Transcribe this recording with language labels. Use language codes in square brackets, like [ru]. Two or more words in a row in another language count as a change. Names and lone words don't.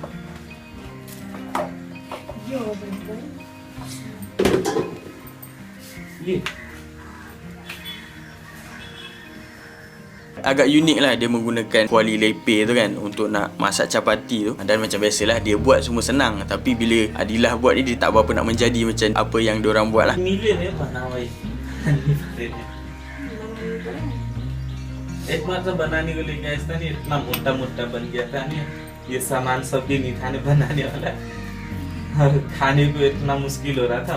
[ms] Agak unik lah dia menggunakan kuali lepeh tu kan untuk nak masak capati tu. Dan macam biasalah dia buat semua senang, tapi bila Adilah buat ni dia tak berapa nak menjadi macam apa yang diorang buat lah. [hi] मिले नहीं बनावे एक बार जब बनाने को लेके आया था नहीं, इतना मोटा मोटा बन गया था नहीं, ये सामान सब भी नहीं था नहीं बनाने वाला, और खाने को इतना मुश्किल हो रहा था।